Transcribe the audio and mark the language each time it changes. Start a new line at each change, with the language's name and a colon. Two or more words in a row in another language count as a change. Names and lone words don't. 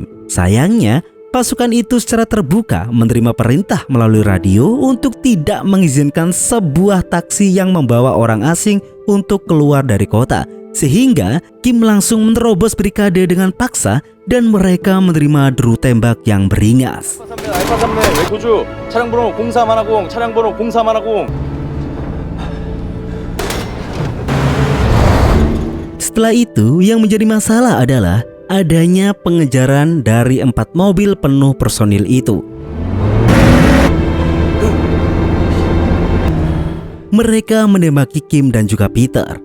Indonesian: Sayangnya, pasukan itu secara terbuka menerima perintah melalui radio untuk tidak mengizinkan sebuah taksi yang membawa orang asing untuk keluar dari kota. Sehingga Kim langsung menerobos brigade dengan paksa dan mereka menerima deru tembak yang beringas.
Korean: 알파 3네 외토주 차량 번호 0410 차량 번호 0410.
Indonesian: Setelah itu, yang menjadi masalah adalah adanya pengejaran dari 4 mobil penuh personil itu. Mereka menembaki Kim dan juga Peter.